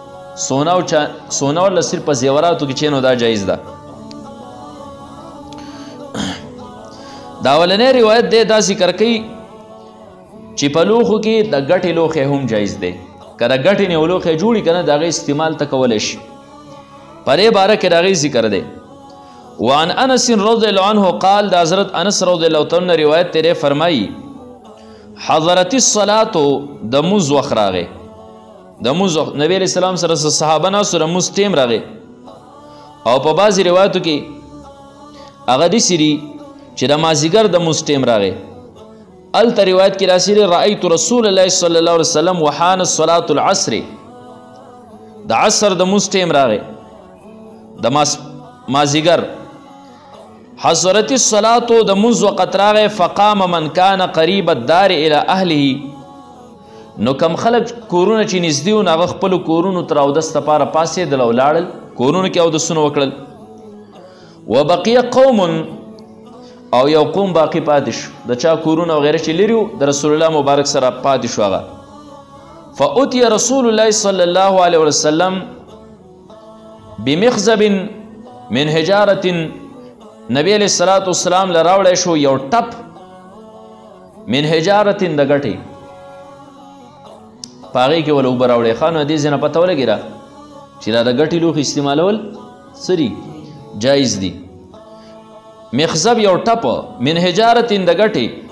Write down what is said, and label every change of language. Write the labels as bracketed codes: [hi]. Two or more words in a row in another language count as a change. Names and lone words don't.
[ps] سونه ورله صرف په زیوراتو کې چې نو دا جایز ده. دا اولنی روایت دی دا ذکر کوي چې په لوښو کې د ګټې لوښی هم جایز دی. که د ګټې نه یو لوښی جوړي که نه د هغې استعمال ته کولی شي. په دې باره کې د هغې ذکر دی. [ar] وعن انس رضی الله عنه قال، [ps] د حضرت انس [ar] رضی الله عنه [ps] نه روایت دی، فرمایي [ar] حضرت الصلاة، [ps] د مونځ وخت راغی. د مونځ وخت نبی علیه السلام سره صحابه ناستو، د مونځ ټیم راغی. او په بعضې روایتو کې هغه داسې دي چې د مازدیګر د مونځ ټیم راغی. هلته روایت کې راسي [ar] رأیت رسول الله صلی الله علیه وسلم وحان الصلاة العصر، [ps] د عصر د مونځ ټیم راغی، د مازدیګر. [ar] حضرت الصلاة، [ps] د مونځ وقت راغی. [ar] فقام من کان قریب الدار الی اهله، [ps] نو کم خلک کورونه چې نږدې وو نو هغه خپلو کورونو ته اودس دپاره پاڅېدل او لاړل، کورونو کې اودسونه وکړل. [ar] وبقیه قوم، [ps] او یو قوم باقی پاتې شو، د چا کورونه وغیره چې لري وو د رسول الله مبارک سره پاتې شو هغه. [ar] فأتي رسول الله صلی الله علیه وسلم بمخزب من حجارة، [ps] نبی [ar] علیه الصلاة والسلام [ps] له راوړی شو یو ټپ [ar] من حجارة [ps] د ګټې، په هغې کې ول اوبه راوړی. ښه نو دې ځای نه پته ولګېده چې دا د ګټې لوښي استعمالول څه دي؟ جایز دي. مخزب یو ټپ [ar] من حجارة [ps] د ګټې.